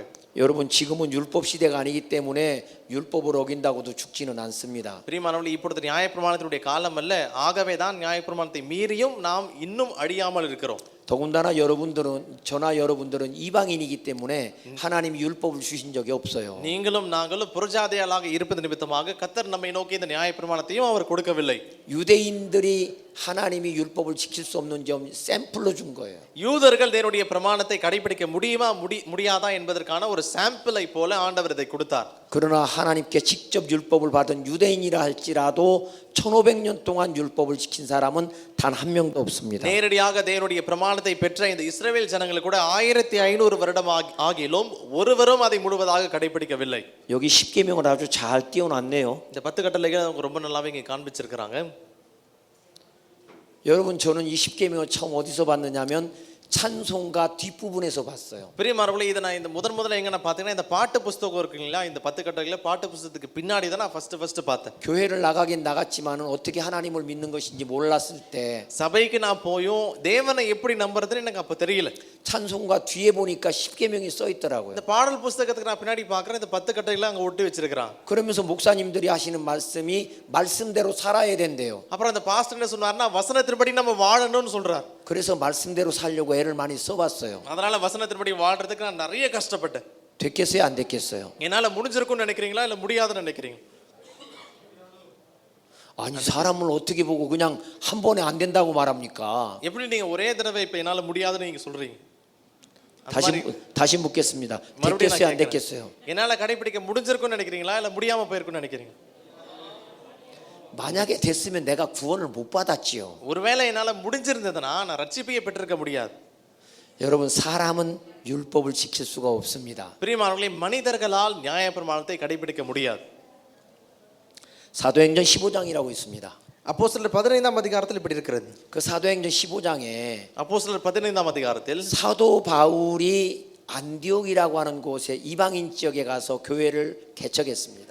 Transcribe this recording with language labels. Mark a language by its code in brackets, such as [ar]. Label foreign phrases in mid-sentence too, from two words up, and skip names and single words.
[ko] 여러분 지금은 율법 시대가 아니기 때문에 율법을 어긴다고도 죽지는 않습니다. [ta] பிரியமானவர்களே இப்பொழுது நியாயப்பிரமாணத்தினுடைய காலம் அல்ல, ஆகவே தான் நியாயப்பிரமாணத்தை மீறியும் நாம் இன்னும் அழியாமல் இருக்கிறோம். [ko] 더군다나 저나 여러분들은 이방인이기 때문에 하나님이 율법을 주신 적이 없어요. [ta] நீங்களும் நாங்களும் புறஜாதியாளாக இருப்பது நிமித்தமாக கர்த்தர் நம்மை நோக்கி இந்த நியாயப்பிரமாணத்தையும் அவர் கொடுக்கவில்லை. [ko] 유대인들이 하나님이 율법을 지킬 수 없는 점 샘플로 준 거예요. [ta] யூதர்கள் தேவனுடைய பிரமாணத்தை கடைபிடிக்க முடியுமா முடியாதா என்பதற்கான ஒரு சாம்பிளை போல ஆண்டவர் இதை கொடுத்தார். [ko] 그러나 하나님께 직접 율법을 받은 유대인이라 할지라도 1500년 동안 율법을 지킨 사람은 단 한 명도 없습니다. [ta] நேரடியாக தேவனுடைய பிரமாணத்தை பெற்ற இந்த இஸ்ரவேல் ஜனங்கள் கூட 1500 வருடம் ஆகிலும் ஒருவரும் அதை முழுவதாக கடைபிடிக்கவில்லை. [ko] 여기 10계명을 아주 잘 띄워놨네요. [ta] இந்த 10 கட்டளைகளை அவங்க ரொம்ப நல்லாவே இங்கே காண்பிச்சிருக்கிறாங்க. [ko] 여러분 저는 이 10계명을 처음 어디서 봤느냐면 찬송가 뒷부분에서 봤어요. [ta] பிரியமானவர்களே இதை நான் இந்த முதல்ல எங்க நான் பார்த்தீங்கன்னா இந்த பாட்டு புஸ்தகம் இருக்குங்களா, இந்த 10 கட்டளைகளை பாட்டு புஸ்தகத்துக்கு பின்னாடி தான் நான் ஃபர்ஸ்ட் பார்த்தேன். [ko] 교회를 나가긴 나갔지만은 어떻게 하나님을 믿는 것인지 몰랐을 때 [ta] சபைக்கு நான் போயும் தேவனை எப்படி நம்புறதுன்னு எனக்கு அப்ப தெரியல. [ko] 찬송가 뒤에 보니까 10계명이 써 있더라고요. [ta] இந்த பாடல் புஸ்தகத்துக்கு நான் பின்னாடி பார்க்குறேன் இந்த 10 கட்டளைகளை அங்கே ஒட்டி வச்சிருக்கிறான். [ko] 그러면서 목사님들이 하시는 말씀이 말씀대로 살아야 된대요. [ta] அப்புறம் அந்த பாஸ்டர் என்ன சொன்னார்னா வசனத்தின்படி நம்ம வாழணும்னு சொல்றார். [ko] 그래서 말씀대로 살려고 애를 많이 써봤어요. [ta] அதனால வசனத்தின்படி வாழ்றதுக்கு நான் நிறைய கஷ்டப்பட்டேன். [ko] 됐겠어요? 안 됐겠어요? [ta] என்னால முடிஞ்சிருக்கும்னு நினைக்கிறீங்களா இல்ல முடியாதுன்னு நினைக்கிறீங்க? [ko] 아니 사람을 어떻게 보고 그냥 한 번에 안 된다고 말합니까? [ta] எப்படி நீங்க ஒரே தடவை இப்ப என்னால முடியாதுன்னு நீங்க சொல்றீங்க? [ko] 다시 묻겠습니다. [ta] மறுபடியும் [ko] 됐겠어요? [ta] நான் [ko] 안 [ta] கேட்கிறேன். [ko] 됐겠어요? [ta] என்னால கடைபிடிக்க முடிஞ்சிருக்கும்னு நினைக்கிறீங்களா இல்ல முடியாம போயிருக்கும்னு நினைக்கிறீங்க? [ko] 만약에 됐으면 내가 구원을 못 받았지요. [ta] ஒருவேளை என்னால முடிஞ்சிருந்ததுன்னா நான் ரட்சிப்பையை பெற்றிருக்க முடியாது. [ko] 여러분 사람은 율법을 지킬 수가 없습니다. [ta] பிரியமானவர்களே, மனிதர்களால் நியாயப்பிரமாணத்தை கடைபிடிக்க முடியாது. [ko] 사도행전 15장이라고 있습니다. [ta] அப்போஸ்தலர் 15ஆம் அதிகாரத்தில் இப்படி இருக்கிறது. [ko] 그 사도행전 15장에 [ta] அப்போஸ்தலர் 15ஆம் அதிகாரத்தில் [ko] 사도 바울이 안디옥이라고 하는 곳에 이방인 지역에 가서 교회를 개척했습니다.